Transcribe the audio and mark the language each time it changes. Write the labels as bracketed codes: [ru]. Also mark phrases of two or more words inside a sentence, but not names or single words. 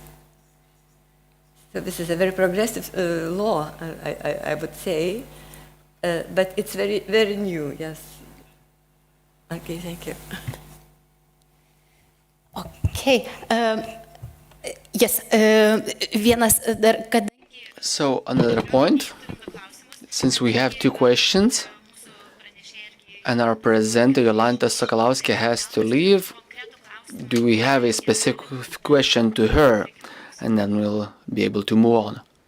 [en] So this is a very progressive law, I would say, but it's very, very new, yes. Okay, thank you. Okay. Yes, [lt] vienas dar, kad... [en] So, another point, since we have two questions, and our presenter Jolanta Sokolowski has to leave, do we have a specific question to her? And then we'll be able to move on.